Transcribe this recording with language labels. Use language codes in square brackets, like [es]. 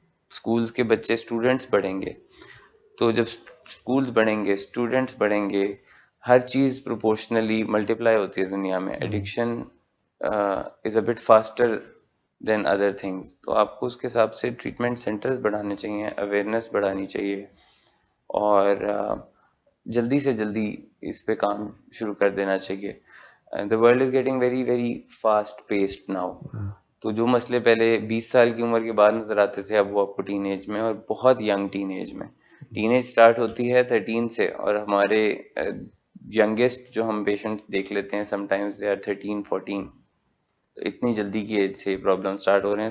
[ur] Schools کے بچے, students بڑھیں گے, تو جب اسکولز بڑھیں گے, اسٹوڈنٹس بڑھیں گے, ہر چیز پروپورشنلی ملٹیپلائی ہوتی ہے دنیا میں. [en] Addiction is a bit faster than other things. [ur] تو آپ کو اس کے حساب سے ٹریٹمنٹ سینٹرز بڑھانے چاہیے, اویئرنیس بڑھانی چاہیے, اور جلدی سے جلدی اس پہ کام شروع کر دینا چاہیے. [en] the world is getting very very fast paced now. [ur] تو جو مسئلے پہلے 20 سال کی عمر کے بعد نظر آتے تھے اب وہ آپ کو ٹین ایج میں اور بہت ینگ ٹین ایج میں. ٹین ایج اسٹارٹ ہوتی ہے 13 سے اور ہمارے ینگیسٹ جو ہم پیشنٹ دیکھ لیتے ہیں [en] sometimes they are [ur] 13-14. تو اتنی جلدی کی ایج سے پرابلم اسٹارٹ ہو رہے ہیں.